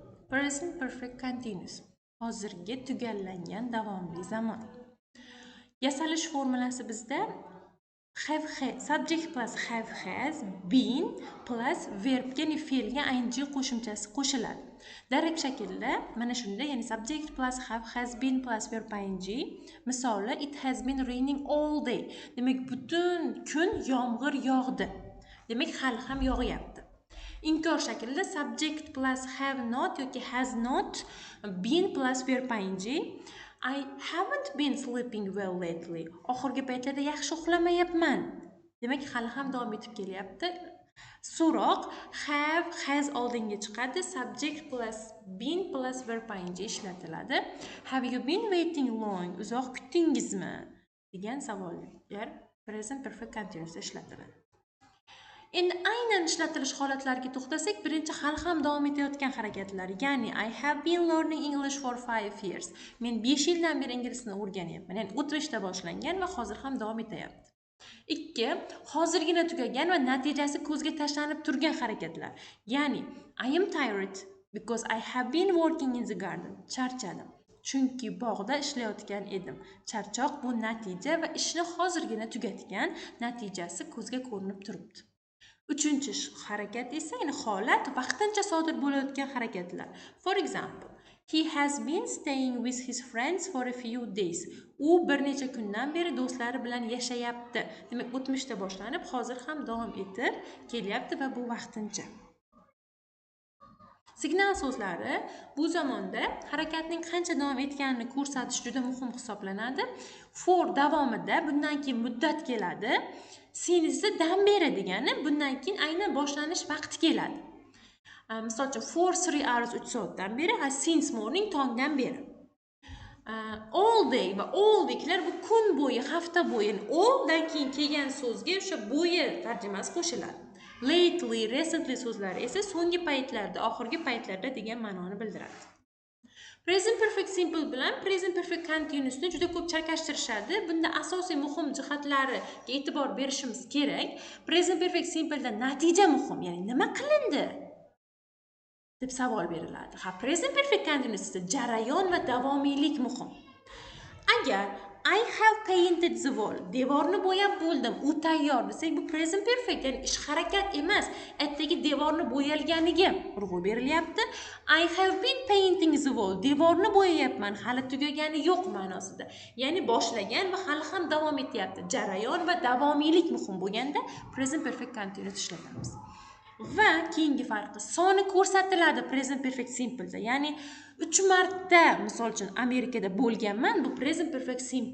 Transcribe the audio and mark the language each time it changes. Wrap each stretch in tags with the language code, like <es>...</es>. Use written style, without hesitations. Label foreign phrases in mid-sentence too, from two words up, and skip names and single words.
<en>Present perfect continuous.</en> <uz>Hozirgi tugallangan davomli zaman. Yasalish formulasi bizda</uz> <en>have had, subject plus have has, been plus verb,</en> <uz>ya'ni fe'lga</uz> <en>ing qo'shimchasi</en> <uz>qo'shiladi. Darek shaklda mana shunda, ya'ni</uz> <en>subject plus have has been plus verb ing.</en> <uz>Misoli,</uz> <en>it has been raining all day.</en> <uz>Demak, butun kun yomg'ir yog'di. Demak, hali ham yog'yapti. Inkor shaklida</uz> <en>subject plus have not yoki has not, been plus verb ing. I haven't been sleeping well lately.</en> <uz>Oxirgi paytlarda yaxshi uxlamayapman. Demak, hali ham davom etib kelyapti. So'roq</uz> <en>have, has</en> <uz>oldinga chiqadi.</uz> <en>Subject plus been plus verb ing ishlatiladi. Have you been waiting long?</en> <uz>Uzoq kutdingizmi? degan savollar</uz> <en>present perfect continuous</en> <uz>ishlatiladi. Endi aynan ishlatilish holatlariga to'xtasak, birinchi hali ham davom etayotgan harakatlar, ya'ni</uz> <en>I have been learning English for 5 years.</en> <uz>Men 5 yildan beri ingliz tilini o'rganyapman. Ya'ni o'tmishda boshlangan va hozir ham davom etyapti. 2. Hozirgina tugagan va natijasi ko'zga tashlanib turgan harakatlar. Ya'ni</uz> <en>I am tired because I have been working in the garden.</en> <uz>Charchadim. Chunki bog'da ishlayotgan edim. Charchoq bu natija va ishni hozirgina tugatgan, natijasi ko'zga ko'rinib turibdi. Uchinchi harakat esa, ya'ni holat vaqtincha sodir bo'layotgan harakatlar.</uz> <en>For example, he has been staying with his friends for a few days.</en> <uz>U bir necha kundan beri do'stlari bilan yashayapti. Demak, o'tmishda boshlanib, hozir ham davom etib kelyapti va bu vaqtincha. Signal so'zlari bu zamonda harakatning qancha davom etganini ko'rsatish juda muhim hisoblanadi.</uz> <en>For</en> <uz>davomida bundan keyin muddat keladi.</uz> <en>Since</en> <uz>dan beri degani bundan keyin aynan boshlanish vaqti keladi. Misol uchun</uz> <en>for 3 hours</en> <uz>3 soatdan beri,</uz> <en>since morning</en> <uz>tongdan beri.</uz> <en>All day</en> <uz>va</uz> <en>all weeklar</en> <uz>bu kun bo'yi, hafta bo'yi. All dan keyin kelgan so'zga o'sha bo'yi tarjimasi qo'shiladi.</uz> <en>Lately, recently</en> <uz>so'zlari esa so'nggi paytlarda, oxirgi paytlarda degan ma'noni bildiradi.</uz> <en>Present perfect simple</en> <uz>bilan</uz> <en>present perfect continuousni</en> <uz>juda ko'p chalkashtirishadi. Bunda asosiy muhim jihatlariga e'tibor berishimiz kerak.</uz> <en>Present perfect simple'da</en> <uz>natija muhim, ya'ni nima qilindi deb savol beriladi.</uz> <en>Present perfect continuousda</en> <uz>jarayon va davomiylik muhim.</uz> <en>Agar I have painted the wall,</en> <uz>devorni bo'yab bo'ldim, u tayyor desak, bu</uz> <en>present perfect,</en> <uz>ya'ni ish harakat emas, aytdagi devorni bo'yalganiga urg'u berilyapti.</uz> <en>I have been painting the wall,</en> <uz>devorni bo'yayapman, hali tugagani yo'q ma'nosida. Ya'ni boshlagan va hali ham davom etyapti. Jarayon va davomiylik muhim bo'lganda</uz> <en>present perfect continuous</en> <uz>ishlatamiz. Va keyingi farqi, soni ko'rsatiladi</uz> <en>present perfect simple'da.</en> <uz>Ya'ni 3 marta, misol uchun Amerikada bo'lganman, bu</uz> <en>present perfect simple.</en>